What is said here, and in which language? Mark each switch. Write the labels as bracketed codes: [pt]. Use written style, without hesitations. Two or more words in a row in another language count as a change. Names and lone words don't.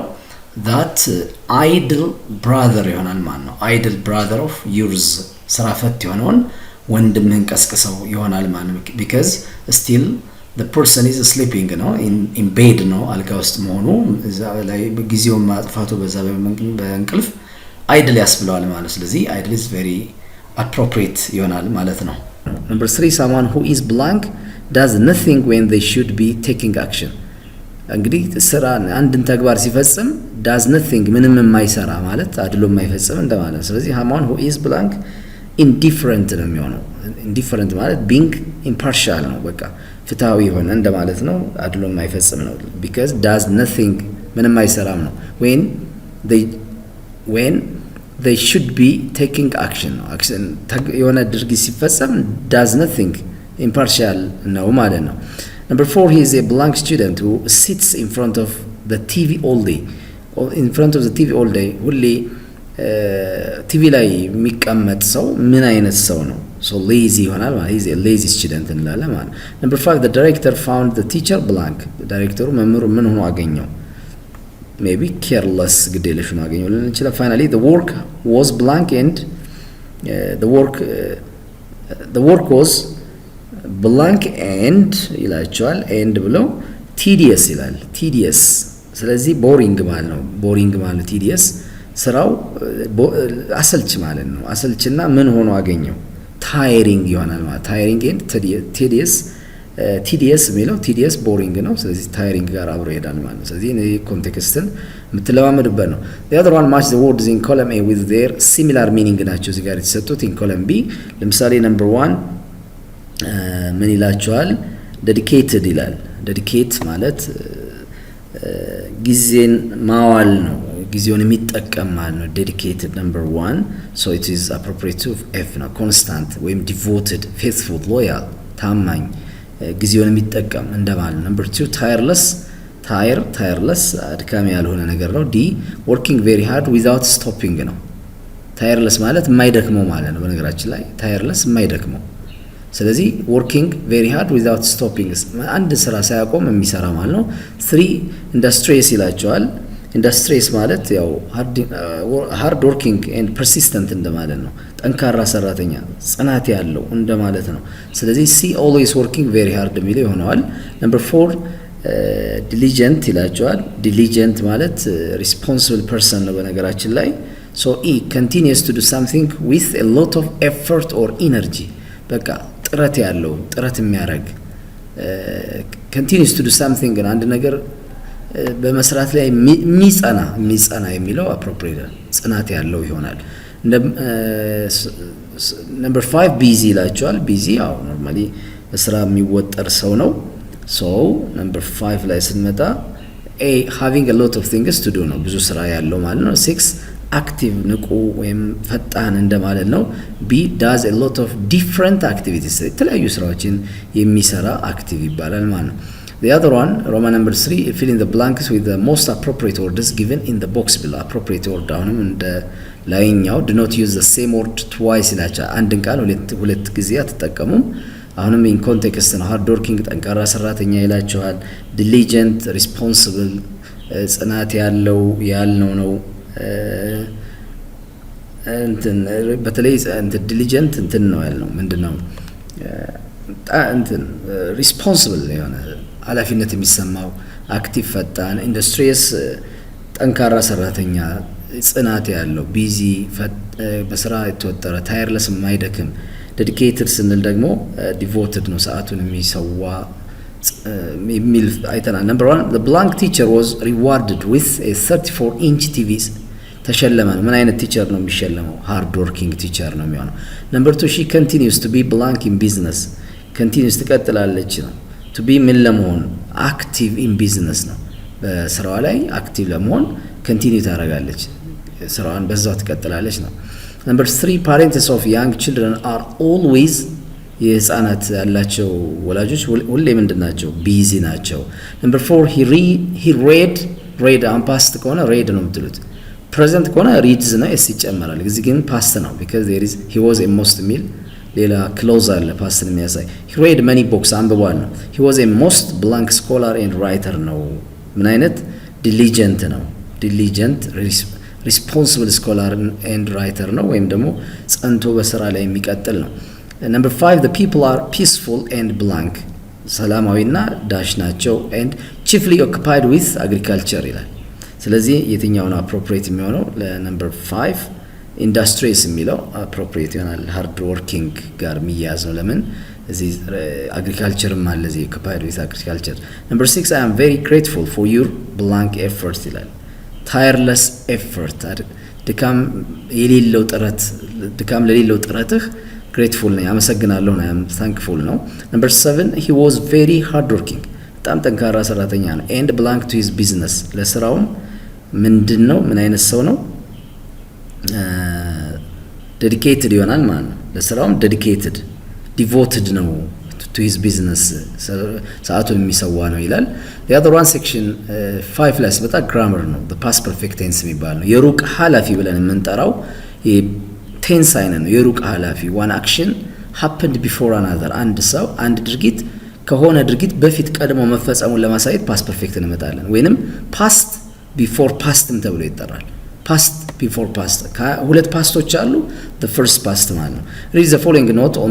[en] that idle brother [am] ይሆናል ማለት ነው። [en] idle brother of yours [am] ስራ ፈት የሆነውን ወንድምህን ቀስቅሰው ይሆናል ማለት ነው። [en] because still the person is sleeping [am] ነው [en] in bed [am] ነው አልጋ ውስጥ መሆኑ እዛ ላይ ጊዜውን ማጥፋቱ በዛ በእንቅልፍ idle ያስብለዋል ማለት ነው። ስለዚህ [en] idle is very appropriate [am] ይሆናል ማለት ነው። number 3 [en] someone who is blank does nothing when they should be taking action። [am] እንግዲህ ስራ አንድን ተግባር ሲፈጽም [en] does nothing [am] ምንም የማይሰራ ማለት አድሎ የማይፈጽም እንደማለት። ስለዚህ [en] someone who is blank indifferent [am] ነው የሚሆነው። indifferent ማለት [en] being impartial [am] ነው፣ በቃ ፍትሃዊ የሆነ እንደማለት ነው፣ አድሎ የማይፈጽም ነው። [en] because does nothing [am] ምንም አይሰራም ነው። [en] when they should be taking action ነው። action [am] የሆነ ድርጊት ሲፈጸም [en] does nothing impartial [am] ነው ማለት ነው። [en] number 4 he is a blank student who sits in front of the TV all day. in front of the TV all day [am] ሁሌ ቲቪ ላይ የሚቀመጥ ሰው ምን አይነት ሰው ነው? [en] so lazy [am] ይሆናል ማለት [en] he is a lazy student [am] እንላለን ማለት። [en] number 5 the director found the teacher blank. [am] ዳይሬክተሩ መምህሩ ምን ሆኖ አገኘው? [en] maybe careless [am] ግዴለሽ ሆኖ አገኘው ልንል እንችላለን። [en] finally the work was blank and the work was blank and [am] ይላቸዋል and ብለው tedious ይላል። tedious ስለዚህ boring ማለት ነው። boring ማለት tedious ስራው አሰልች ማለት ነው። አሰልችና ምን ሆኖ አገኘው? tiring ይሆናል ማለት [en] tiring and tedious [am] የሚለው [en] tedious boring [am] ነው። ስለዚህ tiring ጋር አብሮ ይሄዳል ማለት ነው። ስለዚህ እኔ ኮንቴክስትን የምትለማመዱበት ነው። [en] the other one match the words in column A with their similar meaning [am] ናቸው እዚህ ጋር የተሰጡት። [en] in column B [am] ለምሳሌ number 1 ምን ይላቸዋል? dedicated ይላል። dedicate ማለት ጊዜን ማዋል ነው፣ ጊዜውን የሚጠቀም ማለት ነው። [en] dedicated number 1 so it is appropriate to F [am] ነው። constant ወይም [en] devoted faithful loyal [am] ታማኝ ጊዜውን የሚጠቀም እንደማለት። number 2 tireless አድካሚ ያልሆነ ነገር ነው። [en] D working very hard without stopping [am] ነው። tireless ማለት የማይደክመው ማለት ነው። በነገራችን ላይ tireless የማይደክመው። ስለዚህ [en] working very hard without stopping [am] አንድ ስራ ሳያቆም የሚሰራ ማለት ነው። 3 industrious ይላቸዋል። industrious ማለት ያው [en] hard working and [am] persistent እንደማለት ነው። ጠንካራ ሰራተኛ ጽናት ያለው እንደማለት ነው። ስለዚህ [en] C always working very hard [am] የሚለው ይሆናል። number 4 diligent ይላቸዋል። diligent ማለት [en] responsible person [am] ነው በነገራችን ላይ። [en] so E continues to do something with a lot of effort or energy [am] በቃ ጥረት ያለው ጥረት የሚያደርግ [en] continues to do something [am] አንድ ነገር በመስራት ላይ የሚጸና የሚለው appropriate ጽናት ያለው ይሆናል። [en] number 5 busy [am] ይላቸዋል። ቢዚ ያው ኖርማሊ በስራ የሚወጠር ሰው ነው። [en] so number 5 ላይ ስንመጣ ኤ having a lot of things to do [am] ነው፣ ብዙ ስራ ያለው ማለት ነው። [en] 6 አክቲቭ [am] ንቁ ወይም ፈጣን እንደማለት ነው። [en] ቢ does a lot of different activities [am] የተለያዩ ስራዎችን የሚሰራ አክቲቭ ይባላል ማለት ነው። [en] The other one, Roman number 3, fill in the blanks with the most appropriate words given in the box below. Appropriate word [am] አሁንም እንደ ላይኛው [en] do not use the same word twice [am] ይላቸዋል። አንድን ቃል ሁለት ጊዜ አትጠቀሙም። አሁንም [en] in context [am] ነው። [en] hard working [am] ጠንካራ ሰራተኛ ይላቸዋል። [en] diligent responsible [am] ጽናት ያለው ያልነው ነው። እንትን በተለይ እንትን diligent እንትን ነው ያልነው ምንድነው እንትን responsible የሆነ ኃላፊነት የሚሰማው አክቲቭ ፈጣን። ኢንዱስትሪየስ ጠንካራ ሰራተኛ ጽናት ያለው። ቢዚ በስራ የተወጠረ ታየርለስ የማይደክም። ዴዲኬትድ ስንል ደግሞ ዲቮትድ ነው ሰዓቱን የሚሰዋ የሚል አይተናል። ነምበር 1 [en] the blank teacher was rewarded with a 34-inch TV [am] ተሸለመ። ምን አይነት ቲቸር ነው የሚሸለመው? [en] hard working teacher [am] ነው የሚሆነው። ነምበር 2 [en] she continues to be blank in business continues [am] ትቀጥላለች ነው። [en] to be [am] ምን ለመሆን [en] active in business [am] ነው። በስራዋ ላይ አክቲቭ ለመሆን continue ታደርጋለች፣ ስራዋን በዛው ትቀጥላለች ነው። ነምበር 3 [en] parents of young children are always [am] የህፃናት ያላቸው ወላጆች ሁሌ ምንድናቸው? ቢዚ ናቸው። ነምበር 4 [en] he read [am] አሁን ፓስት ከሆነ read ነው የምትሉት። ፕሬዘንት ከሆነ reads ነው እስ ይጨመራል። እዚህ ግን ፓስት ነው [en] because there is he was a most [am] ሚል ሌላ ክሎዝ አለ ፓስትን የሚያሳይ። [en] he read many books [am] አንብቧል ነው። [en] he was a most blank scholar and writer [am] ነው። ምን አይነት? diligent ነው። [en] diligent responsible scholar and writer [am] ነው፣ ወይም ደግሞ ጸንቶ በስራ ላይ የሚቀጥል ነው። ነምበር 5 [en] the people are peaceful and blank [am] ሰላማዊና ዳሽ ናቸው [en] and chiefly occupied with agriculture [am] ይላል። ስለዚህ የትኛው ነው appropriate የሚሆነው? ለነምበር 5 ኢንዱስትሪስ የሚለው appropriate ይሆናል። [en] hard working [am] ጋር የሚያያዝ ነው። ለምን እዚህ አግሪካልቸርም አለ እዚህ [en] occupied with agriculture። [am] ነምበር 6 [en] I am very grateful for your blank effort [am] ይላል። [en] tireless effort [am] ድካም የሌለው ጥረት፣ ድካም ለሌለው ጥረትህ grateful ነኝ አመሰግናለሁ ነው [en] am thankful [am] ነው። ነምበር 7 [en] he was very hard working [am] በጣም ጠንካራ ሰራተኛ ነው [en] and blank to his business [am] ለስራውም ምንድነው ምን አይነት ሰው ነው? ዴዲኬትድ ይሆናል ማለት ነው። ለስራውም [en] dedicated devoted [am] ነው [en] to his business [am] ሰዓቱን የሚሰዋ ነው ይላል። [en] the other one section 5 [am] ላይ በጣም grammar ነው። [en] the past perfect tense [am] የሚባል ነው። የሩቅ ኃላፊ ብለን የምንጠራው ቴንስ አይነት ነው። የሩቅ ኃላፊ [en] one action happened before another [am] አንድ ሰው አንድ ድርጊት ከሆነ ድርጊት በፊት ቀድሞ መፈጸሙን ለማሳየት [en] past perfect [am] እንመጣለን። ወይንም [en] past before [am] pastም ተብሎ ይጠራል። [en] past before past [am] ሁለት ፓስቶች አሉ። [en] the first past [am] ማለት ነው። [en] read the following note on